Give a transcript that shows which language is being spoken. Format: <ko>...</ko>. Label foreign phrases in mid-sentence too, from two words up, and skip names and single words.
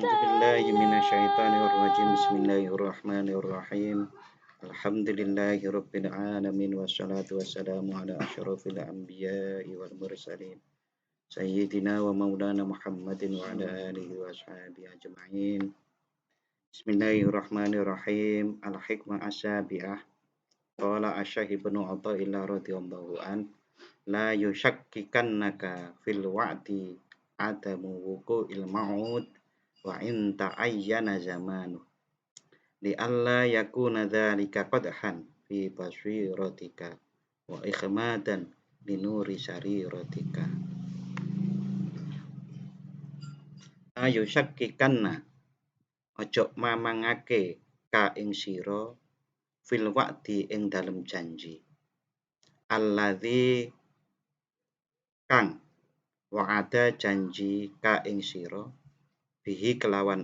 <ar>أعوذ بالله من الشيطان الرجيم. بسم الله الرحمن الرحيم. الحمد لله رب العالمين والصلاة والسلام على أشرف الأنبياء والمرسلين سيدنا ومولانا محمد وعلى آله وأصحابه أجمعين. بسم الله الرحمن الرحيم. الحكمة السابعة. قال الشيخ ابن عطاء الله رضي الله عن، لا يشككنك في الوعد عدم وقوع الموعود وإن تعين زمن لئلا يكون ذلك قدحا في بصيرتك وإخمادا لنور سريرتك.</ar> <jv>Ayo syakkikanna, ojo mamangake ka ing sira</jv> <ar>في الوعد</ar> <jv>ing dalem janji alladzi kang wa'ada janji ka ing sira bihi kelawan</jv>